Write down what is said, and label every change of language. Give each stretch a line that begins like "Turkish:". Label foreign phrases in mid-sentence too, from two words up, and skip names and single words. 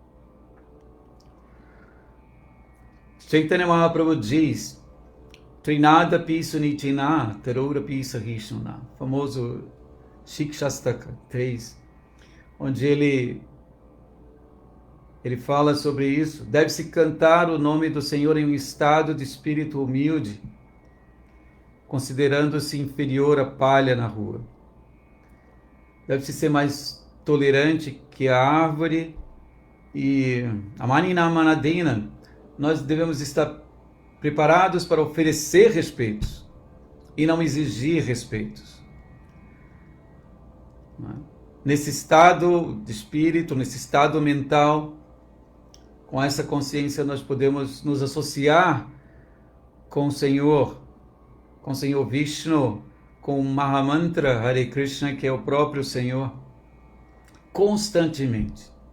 Portuguese: Chaitanya Mahaprabhu diz,
Sanskrit: Trinadapi Sunichina Tarorapi Sahishnuna,
Portuguese: famoso Shikshastaka 3, onde ele fala sobre isso. Deve-se cantar o nome do Senhor em um estado de espírito humilde, considerando-se inferior à palha na rua. Deve-se ser mais tolerante que a árvore e a
Sanskrit: manina manadina.
Portuguese: Nós devemos estar preparados para oferecer respeitos e não exigir respeitos. Nesse estado de espírito, nesse estado mental, com essa consciência nós podemos nos associar com o Senhor Vishnu, com o Mahamantra Hare Krishna, que é o próprio Senhor, constantemente.